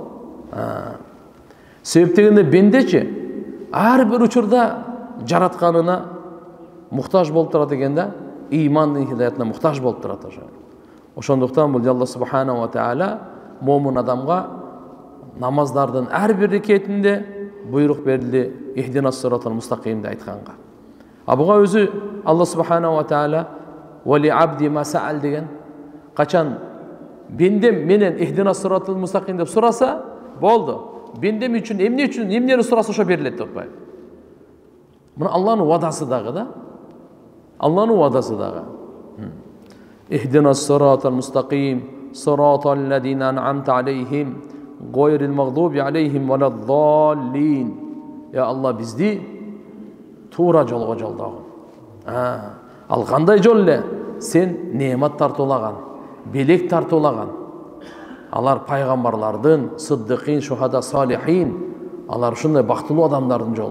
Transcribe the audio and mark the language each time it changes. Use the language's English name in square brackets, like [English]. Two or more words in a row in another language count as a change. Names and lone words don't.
[Kyrgyz] Себеп дегенде бендечи ар бир учурда жаратканына муктаж болуп турат экен да, имандын хидаятына муктаж болуп турат ошо. Ошондуктан бул Алла [Arabic] سبحانه وتعالى [Kyrgyz] момун адамга намаздардын ар бир рекетинде буйрук берилди [Arabic] اهدنا الصراط المستقيم [Kyrgyz] айтканга. А буга өзү Алла [Arabic] سبحانه وتعالى ولعبدي ما سأل [Kyrgyz] деген, качан бендем менен [Arabic] اهدنا الصراط المستقيم [Kyrgyz] деп сураса болду. Бендем үчүн эмнени сураса ошо берилет деп атпайбы. Мына Алланын вадасы дагы да. Алланын вадасы дагы. [Arabic] اهدنا الصراط المستقيم صراط الذين أنعمت عليهم غير المغضوب عليهم ولا الضالين. [Kyrgyz] Я Алла бизди туура жолго жолдогун. Ал кандай жол эле? Сен неемат тартуулаган, белек тартуулаган. Алар пайгамбарлардын, [Arabic] الصديقين الشهداء الصالحين, [Kyrgyz] алар ушундай бактылуу адамдардын жолу.